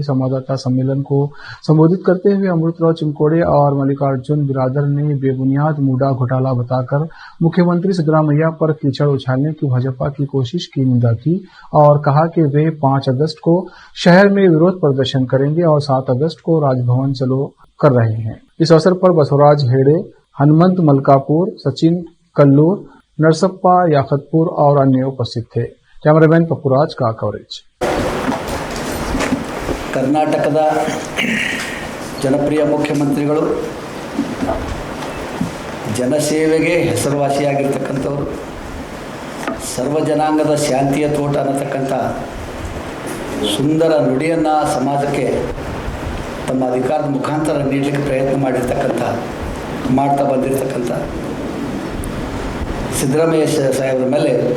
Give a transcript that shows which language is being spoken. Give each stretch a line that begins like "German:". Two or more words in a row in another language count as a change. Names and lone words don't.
Hindi: संवाददाता सम्मेलन को संबोधित करते हुए अमृतराव चिमकोड़े और मल्लिकार्जुन बिरादर ने बेबुनियाद मुडा घोटाला बताकर मुख्यमंत्री सिद्धरामैया पर कीचड़ उछालने की भाजपा की कोशिश की निंदा की और कहा कि वे 5 अगस्त को शहर में विरोध प्रदर्शन करेंगे और 7 अगस्त को राजभवन चलो कर रहे हैं। इस अवसर पर बसवराज हेड़े, हनुमंत मलकापुर, सचिन कल्लूर, नरसप्पा याखतपुर और अन्य उपस्थित थे। कैमरामैन पप्पुराज का कवरेज।
Kannada: कर्नाटकದ ಜನಪ್ರಿಯ ಮುಖ್ಯಮಂತ್ರಿಗಳು ಜನಸೇವೆಗೆ ಹೆಸರುವಾಸಿಯಾಗಿರತಕ್ಕಂಥವರು, ಸರ್ವ ಜನಾಂಗದ ಶಾಂತಿಯ ತೋಟ ಅನ್ನತಕ್ಕಂಥ ಸುಂದರ ನುಡಿಯನ್ನು ಸಮಾಜಕ್ಕೆ ತಮ್ಮ ಅಧಿಕಾರದ ಮುಖಾಂತರ ನೀಡಲಿಕ್ಕೆ ಪ್ರಯತ್ನ ಮಾಡ್ತಾ ಬಂದಿರತಕ್ಕಂಥ ಸಿದ್ದರಾಮಯ್ಯ ಸಾಹೇಬರ ಮೇಲೆ